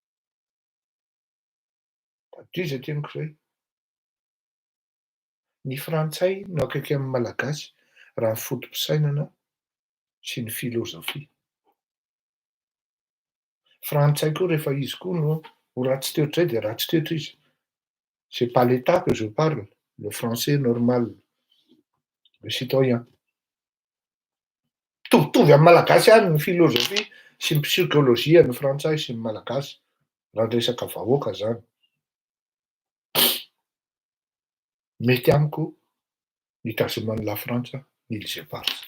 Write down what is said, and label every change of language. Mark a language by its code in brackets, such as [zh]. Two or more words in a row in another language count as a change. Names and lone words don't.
[mg] Tadio zay teniko zay. Ny frantsay no akaiky amin'ny malagasy raha ny fotom-pisainana sy ny filôzofia. Frantsay koa rehefa izy koa no ho ratsy toetra de ratsy toetra izy. [fr] C'est pas l'État que je parle, le français normal, le citoyen. [mg] Mitovitovy amin'ny malagasy ihany ny filôzofia sy ny psikôlôzia ny frantsay sy ny malagasy raha resaka vahoaka zany. Mety amiko nitazoman'ny la Frantsa ilzepars.